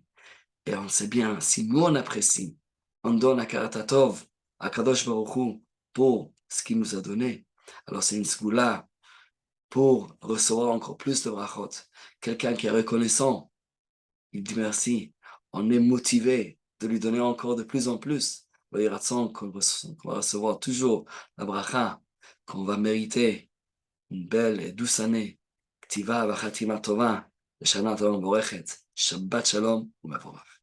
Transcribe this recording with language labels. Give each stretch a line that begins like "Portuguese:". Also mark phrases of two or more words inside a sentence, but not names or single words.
French: Et on sait bien, si nous on apprécie, on donne à Karatatov, à
Hebrew: קדוש ברוך הוא,
French: pour ce qu'il nous a donné, alors c'est une sgoula pour recevoir encore plus de brachot. Quelqu'un qui est reconnaissant, il dit merci. On est motivé de lui donner encore de plus en plus. Qu'on va recevoir toujours la bracha, qu'on va mériter une belle et douce année.
Hebrew: כתיבה וחתימה טובה, שנה טובה מבורכת. שבת שלום ומבורך.